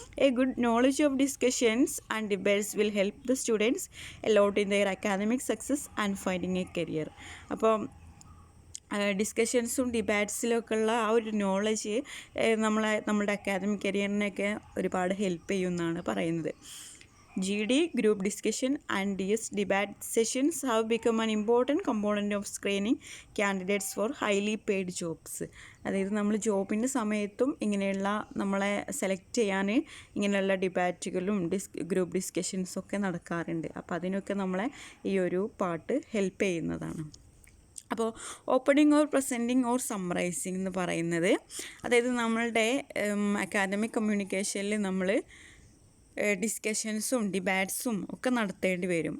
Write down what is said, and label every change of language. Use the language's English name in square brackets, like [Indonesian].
[English] A good knowledge of discussions and debates will help the students a lot in their academic success and finding a career. [Malayalam] അപ്പോൾ ഡിസ്കഷൻസും ഡിബാറ്റ്സിലൊക്കെ ഉള്ള ആ ഒരു knowledge നമ്മുടെ academic കരിയറിനെയൊക്കെ ഒരുപാട് help ചെയ്യുമെന്നാണ് പറയുന്നത്. [English] GD, group discussion and DS debate sessions have become an important component of screening candidates for highly paid jobs. [Malayalam] അതായത് നമ്മൾ ജോബിൻ്റെ സമയത്തും ഇങ്ങനെയുള്ള നമ്മളെ സെലക്ട് ചെയ്യാൻ ഇങ്ങനെയുള്ള ഡിബാറ്റുകളും ഗ്രൂപ്പ് ഡിസ്കഷൻസൊക്കെ നടക്കാറുണ്ട്. അപ്പോൾ അതിനൊക്കെ നമ്മളെ ഈ ഒരു പാർട്ട് ഹെൽപ്പ് ചെയ്യുന്നതാണ്. അപ്പോൾ opening or presenting or summarising എന്ന് പറയുന്നത്, അതായത് നമ്മളുടെ അക്കാദമിക് കമ്മ്യൂണിക്കേഷനിൽ നമ്മൾ ഡിസ്കഷൻസും ഡിബാറ്റ്സും ഒക്കെ നടത്തേണ്ടി വരും.